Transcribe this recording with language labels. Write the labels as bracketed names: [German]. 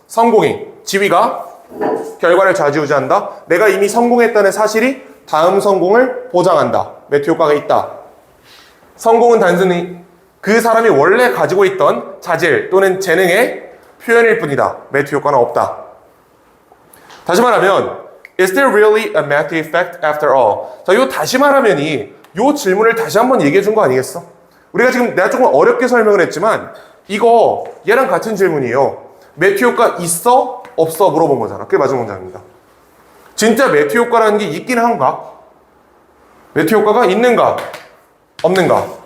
[Korean] 성공이, 지위가 결과를 좌지우지한다. 내가 이미 성공했다는 사실이 다음 성공을 보장한다. 매튜 효과가 있다. 성공은 단순히 그 사람이 원래 가지고 있던 자질 또는 재능의 표현일 뿐이다. 매튜 효과는 없다. 다시 말하면 [English] Is there really a Matthew effect after all? [Korean] 자, 이거 다시 말하면이 이 질문을 다시 한번 얘기해 준 거 아니겠어? 우리가 지금 내가 조금 어렵게 설명을 했지만 이거 얘랑 같은 질문이에요. 매튜 효과 있어? 없어? 물어본 거잖아. 그게 맞은 문장입니다. 진짜 매튜 효과라는 게 있긴 한가? 매튜 효과가 있는가? 없는가?